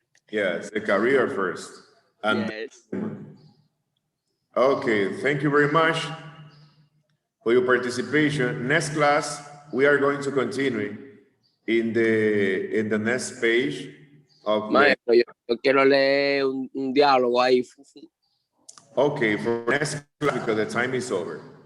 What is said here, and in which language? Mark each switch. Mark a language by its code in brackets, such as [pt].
[en] Yes, the career first. And yes. Okay, thank you very much for your participation. Next class, we are going to continue in the next page of [es] Maestro, yo quiero leer un diálogo ahí. [en] Okay, for next class, because the time is over.